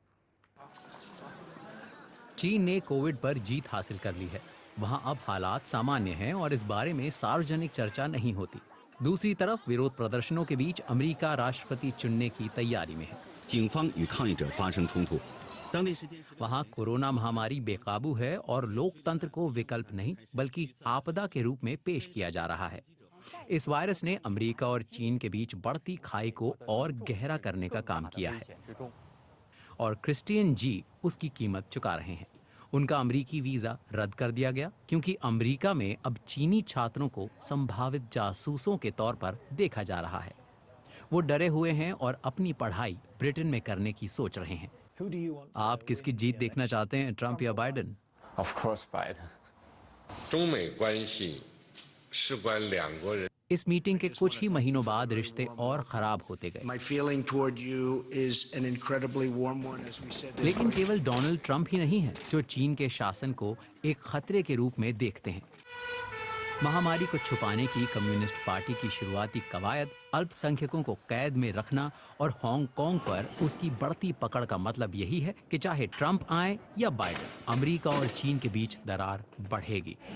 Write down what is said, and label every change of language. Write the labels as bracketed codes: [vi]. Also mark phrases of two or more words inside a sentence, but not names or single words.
[hi] चीन ने कोविड पर जीत हासिल कर ली है। वहां अब हालात सामान्य हैं और इस बारे में सार्वजनिक चर्चा नहीं होती। दूसरी तरफ विरोध प्रदर्शनों के बीच अमेरिका राष्ट्रपति चुनने की तैयारी में है। [zh] 警方与抗议者发生冲突。 [hi] वहाँ कोरोना महामारी बेकाबू है और लोकतंत्र को विकल्प नहीं बल्कि आपदा के रूप में पेश किया जा रहा है। इस वायरस ने अमेरिका और चीन के बीच बढ़ती खाई को और गहरा करने का काम किया है और क्रिस्टियन जी उसकी कीमत चुका रहे हैं। उनका अमेरिकी वीजा रद्द कर दिया गया क्योंकि अमेरिका में अब चीनी छात्रों को संभावित जासूसों के तौर पर देखा जा रहा है। वो डरे हुए हैं और अपनी पढ़ाई ब्रिटेन में करने की सोच रहे हैं। आप किसकी जीत देखना चाहते हैं, ट्रंप या बाइडेन? [en] Of course, Biden. [zh] 中美关系事关两国人。 [hi] इस मीटिंग के कुछ ही महीनों बाद रिश्ते और खराब होते गए। [en] My feeling toward you is an incredibly warm one, as we said. [hi] लेकिन केवल डोनाल्ड ट्रंप ही नहीं है जो चीन के शासन को एक खतरे के रूप में देखते हैं। महामारी को छुपाने की कम्युनिस्ट पार्टी की शुरुआती कवायद, अल्पसंख्यकों को कैद में रखना और हांगकांग पर उसकी बढ़ती पकड़ का मतलब यही है कि चाहे ट्रंप आए या बाइडेन, अमेरिका और चीन के बीच दरार बढ़ेगी।